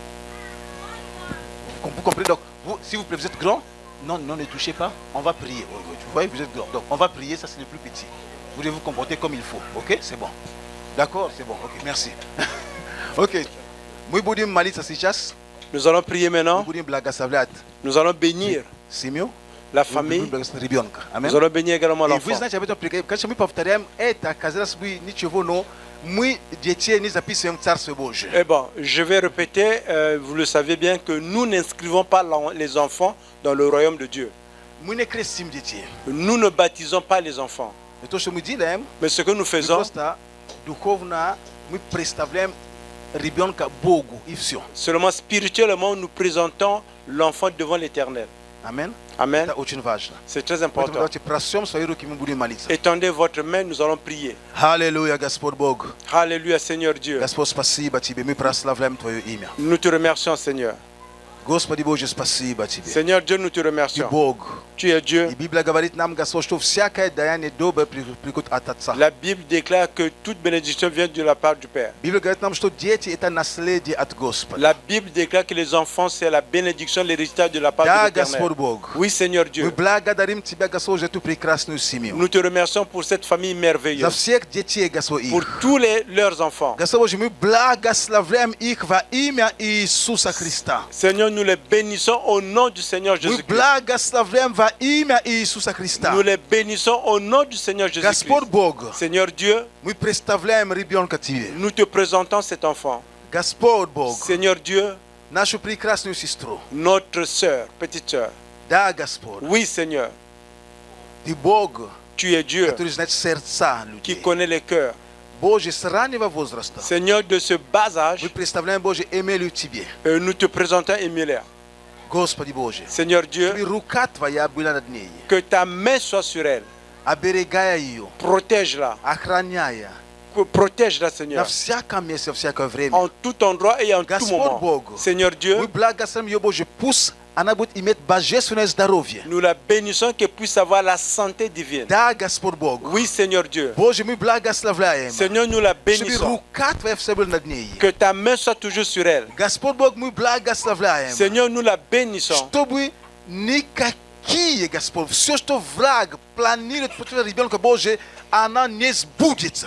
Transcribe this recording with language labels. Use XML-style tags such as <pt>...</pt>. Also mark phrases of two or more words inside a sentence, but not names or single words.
<fr>Vous comprenez donc, si vous êtes grand, non, ne touchez pas, on va prier. Vous voyez, vous êtes grand. Donc on va prier, ça c'est le plus petit. Vous devez vous comporter comme il faut. Ok, c'est bon. D'accord, c'est bon. Ok, merci. Ok.</fr> <ru>Мы будем молиться сейчас.</ru> <fr>Nous allons prier maintenant.</fr> <ru>Будем благословлять</ru> <fr>Nous allons bénir</fr> <ru>семью.</ru> <fr>la famille.</fr> <ru>Ребенка.</ru> <fr>Nous allons bénir également</fr> <ru>И вы</ru> <fr>l'enfant.</fr> <ru>знаете об этом, конечно, мы повторяем это, казалось бы, ничего, но мы детей не записываем в Царство Божие.</ru> <fr>Eh bon, je vais répéter, vous le savez bien, que nous n'inscrivons pas les enfants dans le royaume de Dieu.</fr> <ru>Мы не крестим детей.</ru> <fr>Nous ne baptisons pas les enfants.</fr> <ru>Но то, что мы делаем,</ru> <fr>Mais ce que nous</fr> <ru>мы</ru> <fr>faisons,</fr> <ru>просто духовно мы представляем ребенка Богу и все.</ru> <fr>seulement spirituellement, nous présentons l'enfant devant l'Éternel.</fr> <ru>Amen.</ru> <fr>Amen.</fr> <ru>Это очень важно.</ru> <fr>C'est très</fr> <ru>Поэтому</ru> <fr>important.</fr> <ru>давайте просем свои руки, мы будем молиться.</ru> <fr>Étendez votre main, nous allons prier.</fr> <ru>Аллилуйя, Господь Бог.</ru> <fr>Alléluia, Seigneur Dieu.</fr> <ru>Господь, спасибо Тебе, мы прославляем Твое имя.</ru> <fr>Nous te remercions, Seigneur.</fr> <ru>Господи Боже, спасибо Тебе.</ru> <fr>Seigneur Dieu, nous te</fr> <ru>Ты</ru> <fr>remercions.</fr> <ru>Бог.</ru> <fr>Tu es Dieu.</fr> <ru>И Библия говорит нам, Господь, что всякое даяние доброе приходит от Отца.</ru> <fr>La Bible déclare que toute bénédiction vient de la part du Père.</fr> <ru>Библия говорит нам, что дети это наследие от Господа.</ru> <fr>La Bible déclare que les enfants, c'est la bénédiction, l'héritage de la part</fr> <ru>Да,</ru> <fr>de l'Éternel.</fr> <ru>Господь Бог.</ru> <fr>Oui, Seigneur</fr> <ru>Мы</ru> <fr>Dieu.</fr> <ru>благодарим Тебя, Господь, за эту прекрасную семью.</ru> <fr>Nous te remercions pour cette famille</fr> <ru>За</ru> <fr>merveilleuse,</fr> <ru>всех детей, Господь,</ru> <fr>pour</fr> <ru>их.</ru> <fr>tous leurs enfants.</fr> <ru>Господь Боже, мы благословляем их во имя Иисуса Христа.</ru> <fr>Seigneur, nous les bénissons au nom du Seigneur</fr> <ru>Мы</ru> <fr>Jésus-Christ.</fr> <ru>благословляем во имя Иисуса Христа.</ru> <fr>Nous les bénissons au nom du Seigneur Jésus-Christ.</fr> <ru>Господь Бог,</ru> <fr>Seigneur Dieu,</fr> <ru>мы представляем ребенка Тебе.</ru> <fr>nous te présentons cet enfant.</fr> <ru>Господь Бог,</ru> <fr>Seigneur Dieu,</fr> <ru>нашу прекрасную сестру.</ru> <fr>notre sœur, petite sœur.</fr> <ru>Да, Господь,</ru> <fr>Oui, Seigneur,</fr> <ru>Ты Бог,</ru> <fr>tu es Dieu</fr> <ru>который знает сердца</ru> <fr>qui</fr> <ru>людей.</ru> <fr>connaît les cœurs.</fr> <ru>Боже, с раннего возраста</ru> <fr>Seigneur, de ce bas âge,</fr> <ru>мы представляем, Боже, Эмилию Тебе.</ru> <fr>nous te présentons Emilia.</fr> <ru>Господи Боже,</ru> <fr>Seigneur Dieu,</fr> <ru>чтобы рука Твоя была над ней,</ru> <fr>que ta main soit sur elle.</fr> <ru>оберегая ее,</ru> <fr>Protège-la.</fr> <ru>охраняя</ru> <fr>Protège-la,</fr> <ru>на</ru> <fr>Seigneur.</fr> <ru>всяком месте, во всякое время.</ru> <fr>En tout endroit et en tout</fr> <ru>Господь</ru> <fr>moment.</fr> <ru>Бог,</ru> <fr>Seigneur</fr> <ru>мы</ru> <fr>Dieu,</fr> <ru>благословим ее, Боже, пусть она будет иметь божественное здоровье.</ru> <fr>nous la bénissons qu'elle puisse avoir la santé divine.</fr> <ru>Да, Господь Бог.</ru> <fr>Oui, Seigneur Dieu.</fr> <ru>Боже, мы благословляем,</ru> <fr>Seigneur, nous la</fr> <ru>чтобы</ru> <fr>bénissons.</fr> <ru>рука Твоя все была над ней.</ru> <fr>Que ta main soit toujours sur elle.</fr> <ru>Господь Бог, мы благословляем,</ru> <fr>Seigneur, nous la bénissons. чтобы никакие qui est Gaspard si je te vrague planir de peut ribion que boje ananes budget</fr>